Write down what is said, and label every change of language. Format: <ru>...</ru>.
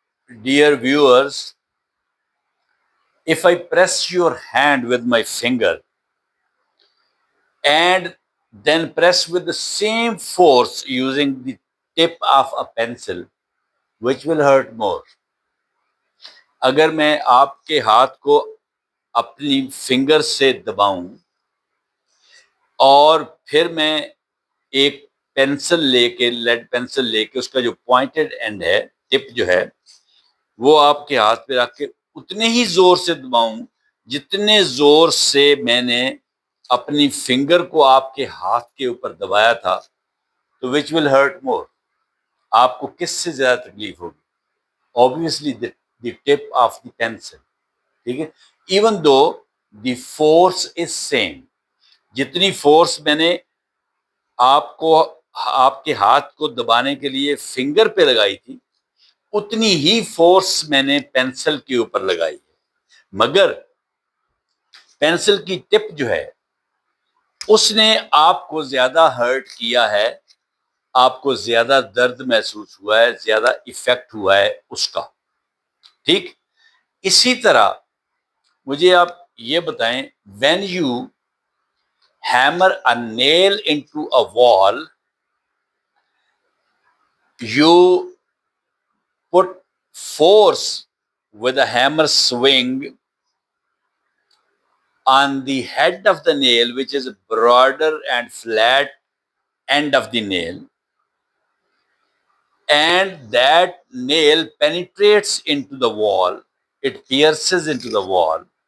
<en>Dear viewers, if I press your hand with my finger and then press with the same force using the tip of a pencil, which will hurt more?</en> <ur>اگر میں آپ کے ہاتھ کو اپنی finger سے دباؤں اور پھر میں ایک پینسل لے کے لیڈ پینسل لے کے اس کا جو پوائنٹڈ اینڈ ہے، ٹپ جو ہے، وہ آپ کے ہاتھ پہ رکھ کے اتنے ہی زور سے دباؤں جتنے زور سے میں نے اپنی فنگر کو آپ کے ہاتھ کے اوپر دبایا تھا، تو</ur> <en>Which will hurt more?</en> <ur>آپ کو کس سے زیادہ تکلیف ہوگی؟</ur> <en>obviously the tip of the pencil.</en> <ur>ٹھیک ہے،</ur> <en>Even though the force is same.</en> <ur>جتنی فورس میں نے آپ کے ہاتھ کو دبانے کے لیے فنگر پہ لگائی تھی، اتنی ہی فورس میں نے پینسل کے اوپر لگائی ہے، مگر پینسل کی ٹپ جو ہے اس نے آپ کو زیادہ ہرٹ کیا ہے، آپ کو زیادہ درد محسوس ہوا ہے، زیادہ ایفیکٹ ہوا ہے اس کا. ٹھیک، اسی طرح مجھے آپ یہ بتائیں،</ur> <en>when you hammer a nail into a wall, you put force with a hammer swing on the head of the nail, which is broader and flat end of the nail, and that nail penetrates into the wall, it pierces into the wall.</en>